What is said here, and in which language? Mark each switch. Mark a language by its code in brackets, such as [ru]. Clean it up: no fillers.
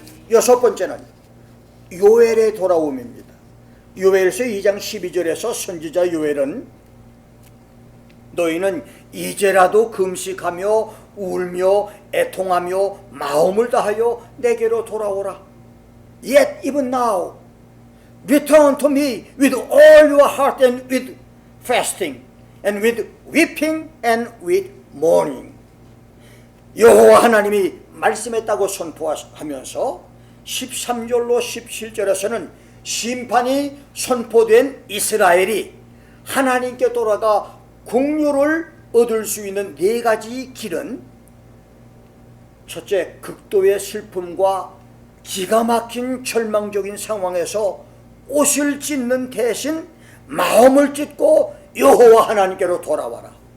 [ko] 여섯 번째는 요엘의 돌아옴입니다. 요엘서 2장 12절에서 선지자 요엘은 너희는 이제라도 금식하며 울며 애통하며 마음을 다하여 내게로 돌아오라. [en] Yet even now return to me with all your heart and with fasting and with weeping and with mourning. [ko] 여호와 하나님이 말씀했다고 선포하면서 13절로 17절에서는 심판이 선포된 이스라엘이 하나님께 돌아가 긍휼을 얻을 수 있는 네 가지 길은, 첫째, 극도의 슬픔과 기가 막힌 절망적인 상황에서 옷을 찢는 대신 마음을 찢고 여호와 하나님께로 돌아와라.